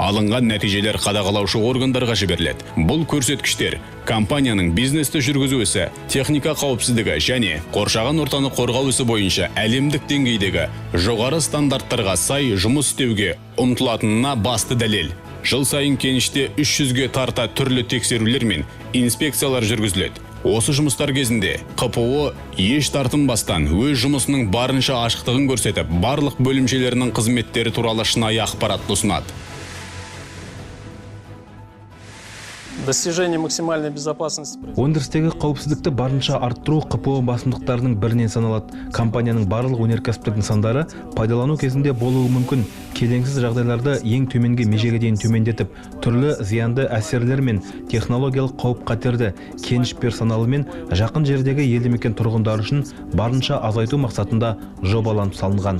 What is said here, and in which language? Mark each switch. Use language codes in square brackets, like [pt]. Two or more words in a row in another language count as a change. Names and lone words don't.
[kk] алынған нәтижелер қадағалаушы органдарға жіберіледі. Бұл көрсеткіштер компанияның бизнесті жүргізу ісі, техника қауіпсіздігі және қоршаған ортаны қорғау ісі бойынша әлемдік деңгейдегі жоғары стандарттарға сай жұмыс істеуге ұмтылатынына басты дәлел. Жыл сайын кеніште 300-ге тарта түрлі тексерулер мен инспекциялар жүргізіледі. Осы жұмыстар кезінде КПО еш тартынбастан өз жұмысының барынша ашықтығын көрсетіп, барлық бөлімшелерінің қызметтері туралы шынайы ақпарат ұсынады. [ru] Достижение максимальной безопасности. [kk] Өндірістегі қауіпсіздікті барынша арттыру КПО басымдықтарының бірінен саналады. Компанияның барлық өнеркәсіптік нысандары пайдалану кезінде болуы мүмкін келеңсіз жағдайларды ең төменгі межеге дейін төмендетіп, түрлі зиянды әсерлер мен технологиялық қауіп-қатерді кеніш персоналы мен жақын жердегі елді мекен тұрғындары үшін барынша азайту мақсатында жобаланып салынған.